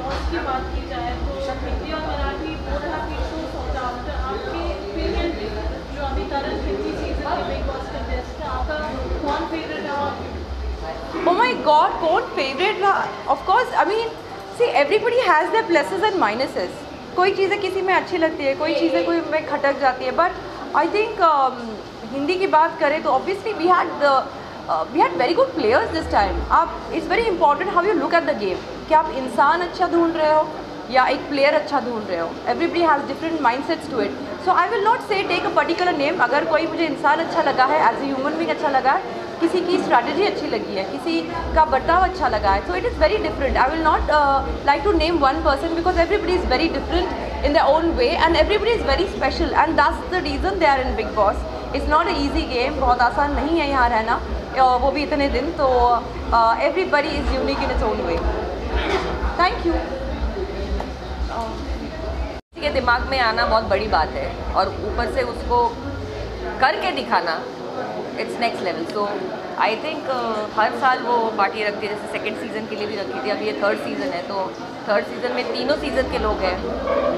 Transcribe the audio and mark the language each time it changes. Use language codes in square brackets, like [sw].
[hi] की बात की जाए तो हिंदी और Marathi [en] Both have been so sought after. [hi] आपके ओपिनियन में जो अभी करंट हिंदी सीजन के बिग बॉस कंटेस्टेंट है, आपका कौन फेवरेट है? [en] Oh my God, [hi] कौन favorite रहा? [en] Of course, I mean, see, everybody has their pluses and minuses. [hi] कोई चीज़ें किसी में अच्छी लगती है, कोई चीज़ें कोई में खटक जाती है. [en] But I think [hi] हिंदी की बात करें तो [en] obviously we had very good players this time. It's very important how you look at the game. [hi] कि आप इंसान अच्छा ढूंढ रहे हो या एक प्लेयर अच्छा ढूंढ रहे हो. [en] Everybody has different mindsets to it. So I will not say take a particular name. [hi] अगर कोई मुझे इंसान अच्छा लगा है, [en] as a human being [hi] अच्छा लगा है, किसी की स्ट्रैटेजी अच्छी लगी है, किसी का बर्ताव अच्छा लगा है, [en] so it is very different. I will not like to name one person because everybody is very different in their own way and everybody is very special, and that's the reason they are in Bigg Boss. It's not an easy game. [hi] बहुत आसान नहीं है यहाँ रहना, वो भी इतने दिन. [en] तो everybody is unique in its own way. Thank you. [hi] किसी के दिमाग में आना बहुत बड़ी बात है और ऊपर से उसको करके दिखाना, [en] It's next level. So I think [hi] हर साल वो पार्टी रखती है, जैसे सेकंड सीज़न के लिए भी रखी थी. अब ये थर्ड सीज़न है, तो थर्ड सीज़न में तीनों सीज़न के लोग हैं.